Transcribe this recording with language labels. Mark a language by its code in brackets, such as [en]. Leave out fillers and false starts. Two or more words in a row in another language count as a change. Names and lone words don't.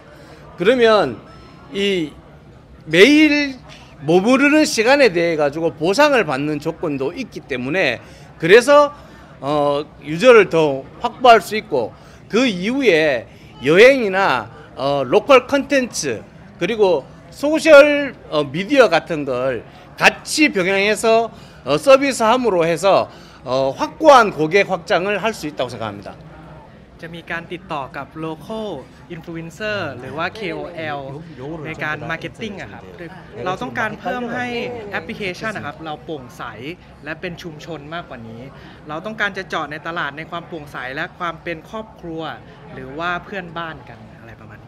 [ko] 그러면 이 매일 머무르는 시간에 대해 가지고 보상을 받는 조건도 있기 때문에 그래서 유저를 더 확보할 수 있고 그 이후에 여행이나 로컬 컨텐츠 그리고 소셜 미디어 같은 걸 같이 병행해서 서비스함으로 해서 확고한 고객 확장을 할 수 있다고 생각합니다. [th] จะมีการติดต่อกับ [en] local influencer [th] หรือว่า KOL ในการ marketing อะครับเราต้องการเพิ่มให้แอปพลิเคชันนะครับเราโปร่งใสและเป็นชุมชนมากกว่านี้เราต้องการจะเจาะในตลาดในความโปร่งใสและความเป็นครอบครัวหรือว่าเพื่อนบ้านกันอะไรประมาณนี้